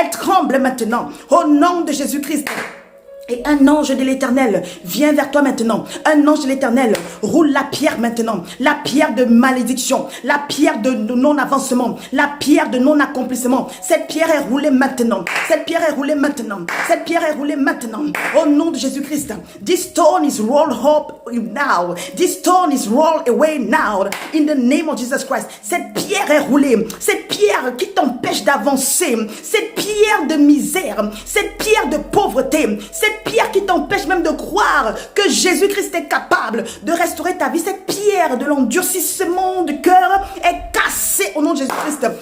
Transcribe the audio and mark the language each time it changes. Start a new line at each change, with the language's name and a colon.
French: Elle tremble maintenant. Au nom de Jésus-Christ. Et un ange de l'Éternel vient vers toi maintenant. Un ange de l'Éternel roule la pierre maintenant. La pierre de malédiction. La pierre de non-avancement. La pierre de non-accomplissement. Cette pierre est roulée maintenant. Cette pierre est roulée maintenant. Cette pierre est roulée maintenant. Au nom de Jésus-Christ.
English: This stone is rolled up now. This stone is rolled away now. In the name of Jesus Christ.
French: Cette pierre est roulée. Cette pierre qui t'empêche d'avancer. Cette pierre de misère. Cette pierre de pauvreté. Cette pierre qui t'empêche même de croire que Jésus-Christ est capable de restaurer ta vie. Cette pierre de l'endurcissement du cœur est cassée au nom de Jésus-Christ.